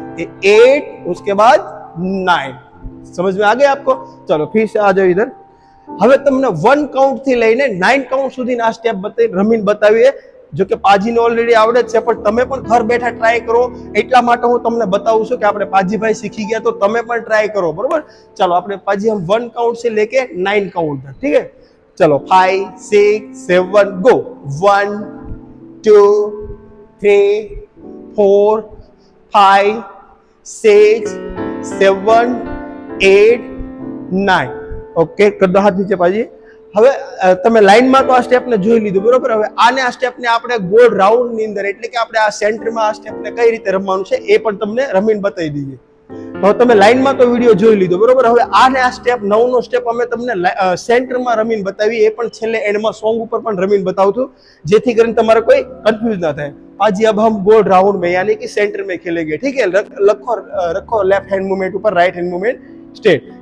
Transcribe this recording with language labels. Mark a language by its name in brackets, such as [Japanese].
[Hindi] 8, उसके बाद 9. समझ में आ गया आपको? चलो फिर से आ जाओ इधर. [Gujarati] હવે તમને 1 કાઉન્ટ થી લઈને 9 કાઉન્ટ સુધીના આ સ્ટેપ રમીને બતાવીએ. જો કે પાજીને ઓલરેડી આવડે જ છે, પણ તમે પણ ઘર બેઠા ટ્રાય કરો, એટલા માટે હું તમને બતાવું છું કે આપણે પાજીભાઈ શીખી ગયા, તો તમે પણ ટ્રાય કરો, બરોબર? ચાલો આપણે [Hindi] પાજી हम 1 काउंट से लेके 9 काउंट तक, ठीक है? चलो 5, 6, 7 गो. 1, 2, 3, 4, 5, 6, 7, 8, 9. [Gujarati] ઓકે, કદો હાથ નીચે પાજી. હવે તમે લાઈનમાં તો આ સ્ટેપને જોઈ લીધું, બરોબર? હવે આ સ્ટેપને આપણે ગોળ રાઉન્ડ ની અંદર, એટલે કે આપણે આ સેન્ટરમાં આ સ્ટેપને કઈ રીતે રમવાનું છે એ પણ તમને રમીને બતાવી દઈએ. તો તમે લાઈનમાં તો વિડીયો જોઈ લીધો, બરોબર? હવે આ સ્ટેપ 9નો સ્ટેપ અમે તમને સેન્ટરમાં રમીને બતાવી, એ પણ છેલ્લે એન્ડમાં સોંગ ઉપર પણ રમીને બતાવું છું, જેથી કરીને તમારે કોઈ કન્ફ્યુઝ ના થાય. [Hindi] आज अब हम गोल राउंड में यानी कि सेंटर में खेलेंगे, ठीक है? रखो लेफ्ट हैंड मूवमेंट ऊपर, राइट हैंड मूवमेंट स्ट्रेट.